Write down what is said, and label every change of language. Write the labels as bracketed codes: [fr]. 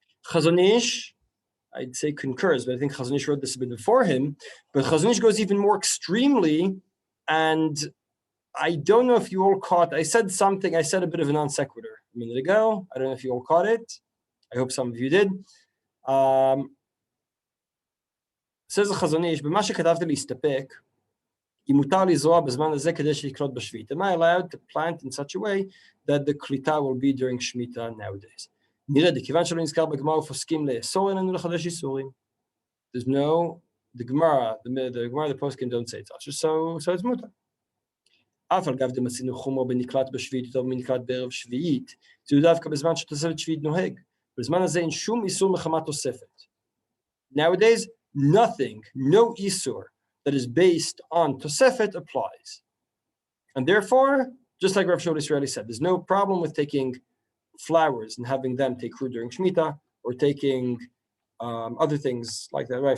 [en] Chazon Ish, I'd say concurs, but I think Chazon Ish wrote this a bit before him. But Chazon Ish goes even more extremely, and I don't know if you all caught, I said a bit of a non sequitur a minute ago. I don't know if you all caught it. I hope some of you did. Says the Chazon Ish, [he] במה שכתבת להסתפק, אם מותר לזרוע בזמן הזה כדי שיקלוט בשביעית. [en] Am I allowed to plant in such a way that the קליטה will be during Shmita nowadays? [he] נראה, כיוון שלא נזכר בגמרא ופוסקים לאסור, אין לנו לחדש איסורים. [en] There's no, the Gemara, the poskim don't say it, so it's mutar. [he] אף על גב דמצינו חומר בנקלט בשביעית יותר מנקלט בערב שביעית, זה דווקא בזמן שתוספת שביעית נוהג. בזמן הזה אין שום איסור מחמת תוספת. [en] Nowadays, nothing, no isur that is based on Tosefet applies. And therefore, just like Rav Shiur Israeli said, there's no problem with taking flowers and having them take root during Shmita, or taking other things like that, right?